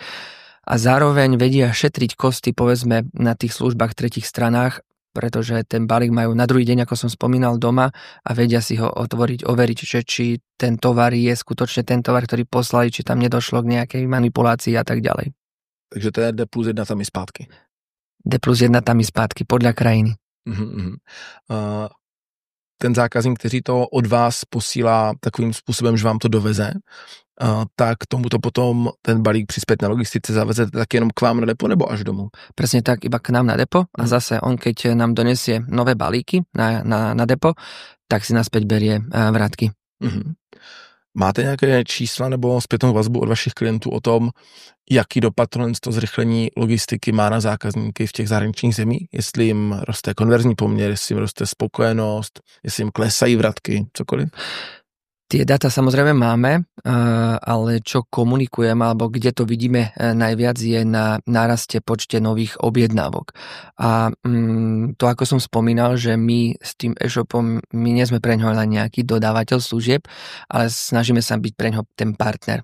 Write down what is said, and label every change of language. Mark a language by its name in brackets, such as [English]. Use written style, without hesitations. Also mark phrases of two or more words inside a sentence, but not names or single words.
[Slovak] A zároveň vedia šetriť kosty, povedzme, na tých službách v tretích stranách, pretože ten balík majú na druhý deň, ako som spomínal, doma a vedia si ho otvoriť, overiť, že či ten tovar je skutočne ten tovar, ktorý poslali, či tam nedošlo k nejakej manipulácii a tak ďalej. [Czech] Takže to je D+1 tam i zpátky. [Slovak] D+1 [Czech] tam i zpátky, [Slovak] podľa krajiny. [Czech] Ten zákazník, který to od vás posílá takovým způsobem, že vám to doveze, tak tomuto potom ten balík při [Slovak] spätnej logistice [Czech] zavezete tak jenom k vám na depo nebo až domů? [Slovak] Presne tak, iba k nám na depo a zase on, keď nám donesie nové balíky na depo, tak si naspäť berie vrátky. [Czech] Máte nějaké čísla nebo zpětnou vazbu od vašich klientů o tom, jaký dopad to zrychlení logistiky má na zákazníky v těch zahraničních zemích? Jestli jim roste konverzní poměr, jestli jim roste spokojenost, jestli jim klesají vratky, cokoliv? [Slovak] Tie dáta samozrejme máme, ale čo komunikujeme, alebo kde to vidíme najviac, je na náraste počte nových objednávok. A to, ako som spomínal, že my s tým e-shopom, my nie sme preňho len nejaký dodávateľ služieb, ale snažíme sa byť preňho ten partner.